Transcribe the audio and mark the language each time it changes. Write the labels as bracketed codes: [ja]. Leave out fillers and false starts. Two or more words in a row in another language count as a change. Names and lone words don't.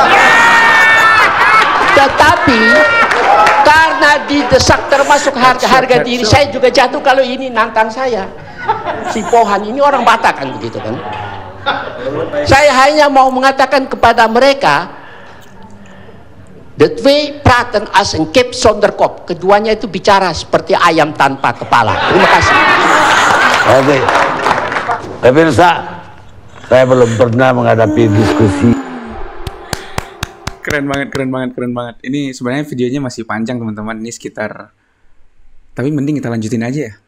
[id] Tetapi karena didesak termasuk harga diri saya juga jatuh kalau ini nantang saya. Si Pohan ini orang Batak kan begitu kan. Saya hanya mau mengatakan kepada mereka, [nl] the twee praten als een kip zonder kop. [id] Keduanya itu bicara seperti ayam tanpa kepala. Terima kasih. Oke. Pemirsa, saya belum pernah menghadapi diskusi. Keren banget. Ini sebenarnya videonya masih panjang teman-teman. Ini sekitar, tapi mending kita lanjutin aja ya.